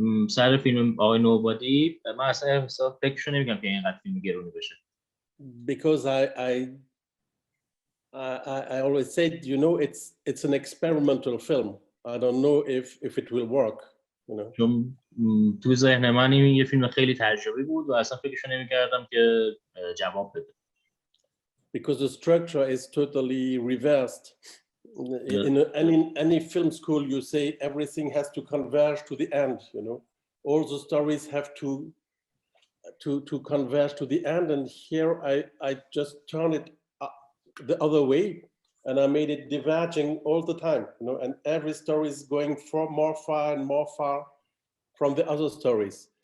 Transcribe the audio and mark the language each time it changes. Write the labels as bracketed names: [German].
[Persian] سر فیلم آقای نوبادی من اصلا فکرشو نمی‌کنم که اینقدر فیلم گرونی بشه. [English] Because I always said, you know, it's an experimental film. I don't know if it will work, you know. [Persian] چون تو ذهن من این یه فیلم خیلی تجربی بود و اصلا فکرشو نمی‌کردم که جواب بده. [English] Because the structure is totally reversed. In any film school, you say everything has to converge to the end, you know. All the stories have to converge to the end, and here I just turn it the other way, and I made it diverging all the time, you know, and every story is going more far and more far from the other stories.